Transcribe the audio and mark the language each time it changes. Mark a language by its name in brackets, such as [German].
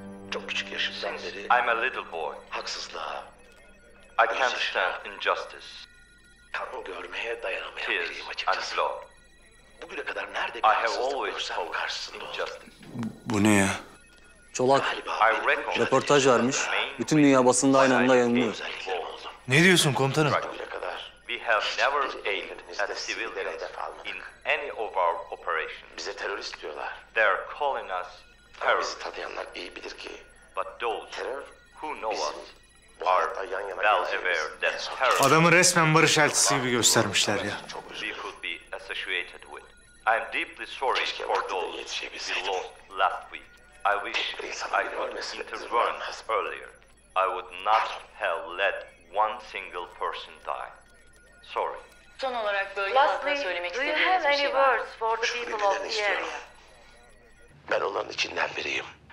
[Turkish] Çok küçük yaşımdan beri... [English] I'm a little boy. [Turkish] Haksızlığa... [English] I can't stand injustice. [Turkish] Kan görmeye dayanamayan biriyim açıkçası. Bugüne kadar nerede bir haksızlık görsem karşısında oldum. Bu ne ya? Çolak röportaj vermiş. Bütün dünya basında aynı anda yayınlıyor. Ne diyorsun komutanım? [English] We have never aimed at civilians in any of our operations. [Turkish] Bize terörist diyorlar. [English] They're calling us terrorists. [Turkish] Bizi tanıyanlar iyi bilir ki. [English] But those who know us are well aware that terror... [Turkish] Adamı resmen barış elçisi gibi göstermişler ya. [English] We could be associated with. I'm deeply sorry for those we lost last week. I wish I could intervene earlier. I would not have let one single person die. Sorry. [Turkish] Son olarak bölge halkına söylemek istediğiniz bir şey var mı? Ben onların içinden biriyim.